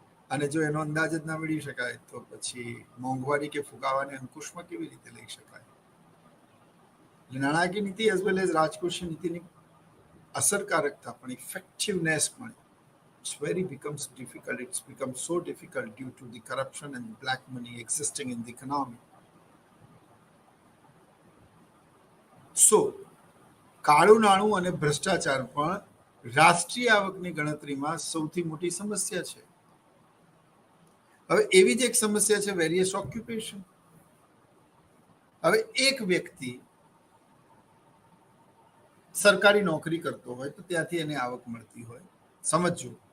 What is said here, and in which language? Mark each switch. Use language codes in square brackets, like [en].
[gu] અને જો એનો અંદાજ જ ના મેળવી શકાય તો પછી મોંઘવારી કે ફુગાવાને અંકુશમાં કેવી રીતે લઈ શકાય? નાણાકીય નીતિ [en] as well as [gu] રાજકોષીય નીતિની અસરકારકતા પણ, ઇફેક્ટિવનેસ પણ, [en] it's very becomes difficult. It's become so difficult due to the corruption and black money existing in the economy. [gu] So, કાળું નાણું અને ભ્રષ્ટાચાર પણ રાષ્ટ્રીય આવકની ગણતરીમાં સૌથી મોટી સમસ્યા છે. હવે એવી જ એક સમસ્યા છે વેરિયસ ઓક્યુપેશન. હવે એક વ્યક્તિ સરકારી નોકરી કરતો હોય તો ત્યાંથી એને આવક મળતી હોય, સમજજો.